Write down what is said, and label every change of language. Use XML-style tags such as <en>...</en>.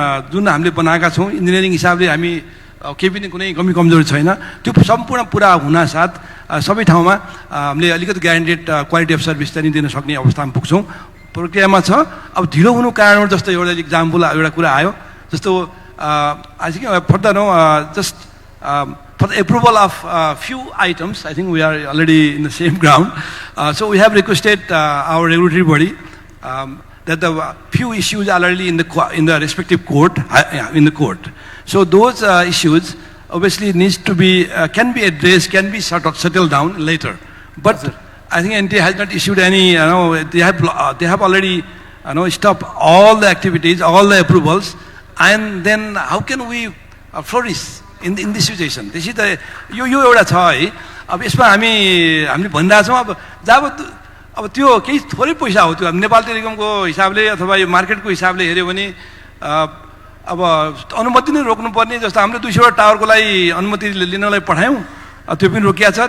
<ne>जुन हामीले बनाएका छौँ इन्जिनियरिङ हिसाबले हामी केही पनि कुनै कमी कमजोरी छैन त्यो सम्पूर्ण पुरा हुनासाथ सबै ठाउँमा हामीले अलिकति ग्यारेन्टेड क्वालिटी अफ सर्भिस चाहिँ दिन सक्ने अवस्थामा पुग्छौँ प्रक्रियामा छ अब ढिलो हुनु कारण जस्तो एउटा इक्जाम्पल एउटा कुरा आयो जस्तो</ne> <en>I think further no just for the approval of few items, I think we are already in the same ground. So we have requested our regulatory body that the few issues are already in the respective court, in the court. So those issues obviously needs to be can be addressed, can be settled down later. But I think NTA has not issued any. They have already stopped all the activities, all the approvals, and then how can we flourish in this situation? This is the</en> <ne>यो एउटा छ है. अब यसमा हामीले भनिरहेछौँ अब त्यो केही थोरै पैसा हो त्यो नेपाल टेलिकमको हिसाबले अथवा यो मार्केटको हिसाबले हेऱ्यो भने अब अनुमति नै रोक्नुपर्ने जस्तो हामीले 200 वटा टावरको लागि अनुमति लिनलाई पठायौँ त्यो पनि रोकिया छ.</ne>